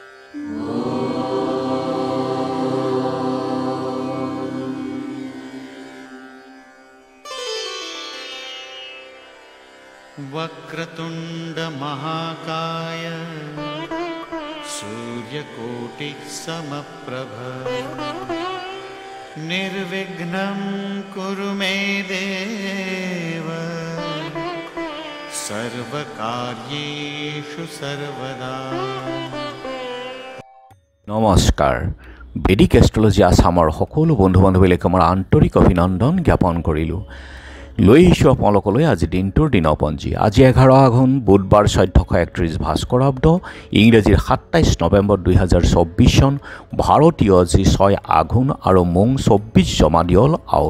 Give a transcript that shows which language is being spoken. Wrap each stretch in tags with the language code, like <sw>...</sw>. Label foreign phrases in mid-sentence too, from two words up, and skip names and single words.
<sa>वक्रतुंड महाकाय सूर्यकोटि समप्रभ निर्विघ्नं कुरु मे देव सर्वकार्येषु सर्वदा।</sa> <hi>नमस्कार।</hi> <as>বেদিক এষ্ট্ৰলজি আসামৰ সকলো বন্ধু বান্ধৱীলৈ মোৰ আন্তৰিক অভিনন্দন জ্ঞাপন কৰিলোঁ। লৈ আহিছোঁ আপোনালোকলৈ আজি দিনটোৰ দিনপঞ্জী। আজি 11 আঘোণ বুধবাৰ 1431 ভাস্কৰাব্দ, ইংৰাজীৰ 27 নৱেম্বৰ 2024 চন, ভাৰতীয় আজি 6 আঘোণ আৰু মোং 24 জমাদিয়ল আউল।</as>